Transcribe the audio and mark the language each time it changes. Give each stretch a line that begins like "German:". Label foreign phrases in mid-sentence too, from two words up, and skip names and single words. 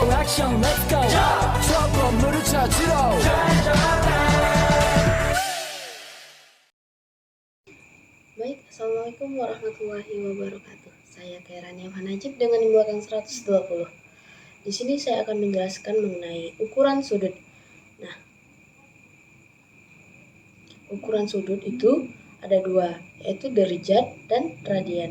Korean: 액션
English: let's go
Korean: 저 건물을 찾으러
Arabic: Baik, السلام عليكم ورحمة الله وبركاته.
Indonesian: Saya Kairania Najib dengan di belakang 120. Di sini saya akan menjelaskan mengenai ukuran sudut. Nah, ukuran sudut itu ada dua, yaitu derajat dan radian.